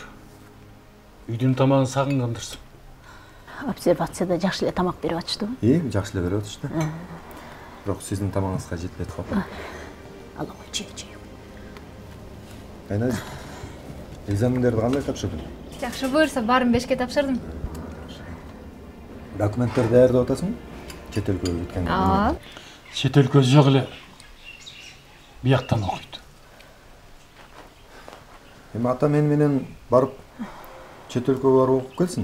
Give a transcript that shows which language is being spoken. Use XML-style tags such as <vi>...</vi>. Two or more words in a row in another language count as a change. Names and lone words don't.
<ky>Үйдүн тамагын сагынгандырсың. Обсервацияда жакшы эле тамак берип атыштыбы? Жакшы эле берип атышты. Бирок сиздин тамагыңызга жетпейт калып. Ала кой, чей. Айназ, экзамендерди кандай тапшырдың?</ky> <kk>Жақсы бұйырса барын 5-ке тапшырдым.</kk> <ky>Документтерди даярдап атасың? Чет өлкөгө кеткенде. Чет өлкө жок эле. Бияктан окуйт. Эми ата менен барып чет өлкөгө барып окуп келсин.</ky>